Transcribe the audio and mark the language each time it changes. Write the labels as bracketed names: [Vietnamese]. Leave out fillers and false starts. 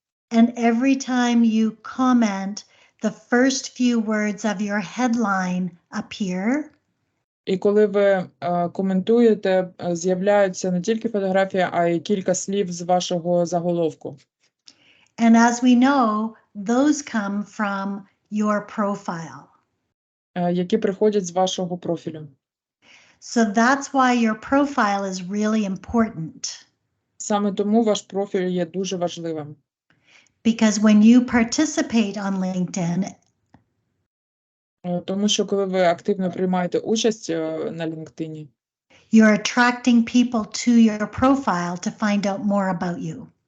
[English] And every time you comment, the first few words of your headline appear. [Ukrainian] І коли ви коментуєте, з'являються не тільки фотографії, а й кілька слів з вашого заголовку. [English] And as we know, those come from your profile. [Ukrainian] Які приходять з вашого профілю. [English] So that's why your profile is really important. [Ukrainian] Саме тому ваш профіль є дуже важливим. [English] Because when you participate on LinkedIn, [Ukrainian] тому що коли ви активно приймаєте участь на LinkedIn, [English] you're attracting people to your profile to find out more about you.